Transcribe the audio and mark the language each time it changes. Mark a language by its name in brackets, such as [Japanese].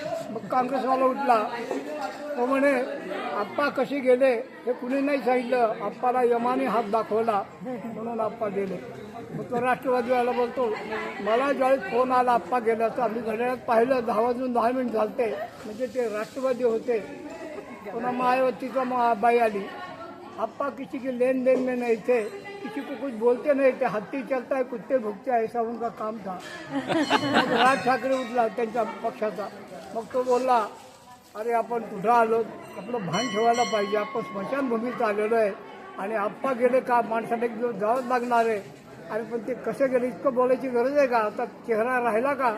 [Marathi] मग काँग्रेसवाला उठला. तो म्हणे आप्पा कसे गेले हे कुणी नाही सांगितलं, आप्पाला यमाने हात दाखवला म्हणून आप्पा गेले. मग तो राष्ट्रवादीवाला बोलतो, मला ज्यावेळेस फोन आला आप्पा गेल्याचा, मी घड्याळात पाहिलं 10 वाजून 10 मिनिट झालते, म्हणजे ते राष्ट्रवादी होते. पुन्हा मायावतीचा मग बाई आली, [Hindi] आप्पा किसी की लेन देन में नहीं थे, किसी को कुछ बोलते नहीं थे, हत्ती चलता है कुत्ते भुकते है, ऐसा उनका काम था. [Marathi] राज ठाकरे उठला त्यांच्या पक्षाचा. मग तो बोलला, अरे आपण कुठं आलो, आपलं भान ठेवायला पाहिजे, आपण स्मशानभूमीत आलेलो आहे आणि आप्पा गेले का माणसाला एक दिवस जावंच लागणार आहे. आणि पण ते कसे गेले इतकं बोलायची गरज आहे का? आता चेहरा राहिला का?